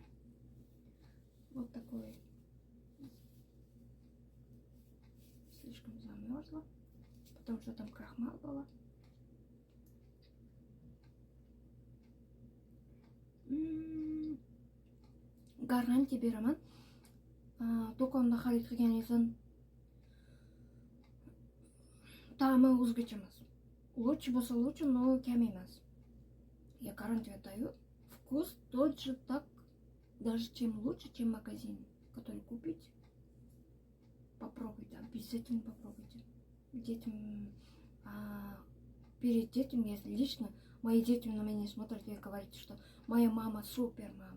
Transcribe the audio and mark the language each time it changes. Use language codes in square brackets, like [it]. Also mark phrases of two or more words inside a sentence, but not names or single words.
[ru] Вот такой. Слишком замерзла, потому что там крахмал было. [uz] Гарантия бeraman. Do'konda xarid qilganingizdan ta'mi o'zgacha emas. Лучше bo'lsa [ru] лучше, но [uz] kam emas. [ru] Я гарантию даю. Вкус тот же, так даже чем лучше, чем магазин, который купить. Попробуйте, обязательно попробуйте. Детям, перед этим, если лично, мои дети на меня смотрят и говорят, что моя мама супер мама.